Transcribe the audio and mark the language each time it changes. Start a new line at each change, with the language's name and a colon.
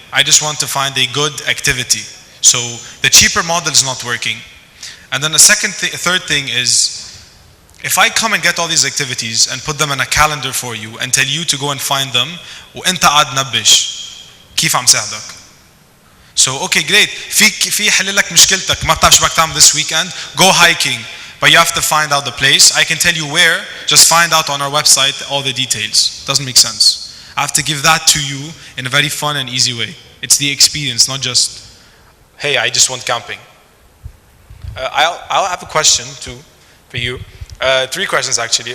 English: I just want to find a good activity. So the cheaper model is not working. And then a third thing is, if I come and get all these activities and put them in a calendar for you and tell you to go and find them,
Arabic: وانت قاعد نبش كيف عم ساعدك؟
English: So okay, great.
Arabic: في حل لك مشكلتك، ما بتعرف شو بدك تعمل
English: this weekend, go hiking. But you have to find out the place. I can tell you where, just find out on our website all the details. Doesn't make sense. I have to give that to you in a very fun and easy way. It's the experience, not just, hey, I just want camping. I'll have a question too for you. 3 questions actually.